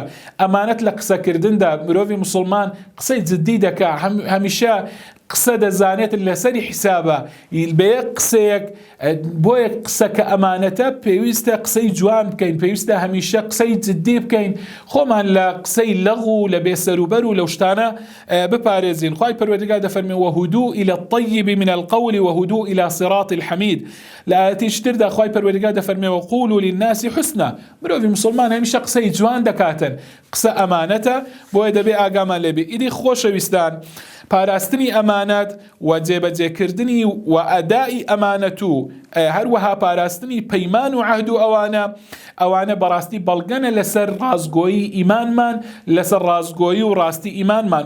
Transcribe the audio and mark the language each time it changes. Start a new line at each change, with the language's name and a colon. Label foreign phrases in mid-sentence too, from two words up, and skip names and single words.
Central Kurdish: ئەمانەت لە قسەکردندا مرۆڤی مسلمان قسەی جددی دەکا، هەمیشە قسە دەزانێت لەسەری حیسابە بەیەک قسەیەک بۆیە قسە کە ئەمانەتە پێویستە قسەی جوان بکەین، پێویستە هەمیشە قسەی جددی بکەین، خۆمان لە قسەی لەغ و لە بێسەروبەر و لەو شتانە بپارێزین. خوای پەروەردگار دەفەرمێ
Arabic: وهدوء إلى الطيب من القول وهدوء إلى صراط الحميد.
Central Kurdish: لە ئاەتێکی تردا خوای پەروەردگار دەفەرمێ
Arabic: وقولوا للناس حسنا.
Central Kurdish: مرۆڤی مسلمان هەمیشە قسەی جوان دەکاتن، قسە ئەمانەتە بۆیە دەبێ ئاگامان لێبێ. ئیدی خۆشەویستان، پاراستنی ئەمانەت و جێبەجێکردنی و ئەدای ئەمانەت و هەروەها پاراستنی پەیمان و عەهد و ئەوانە بەڕاستی بەڵگەنە لەسەر ڕازگۆیی ئیمانمان، لەسەر ڕازگۆیی و ڕاستی ئیمانمان.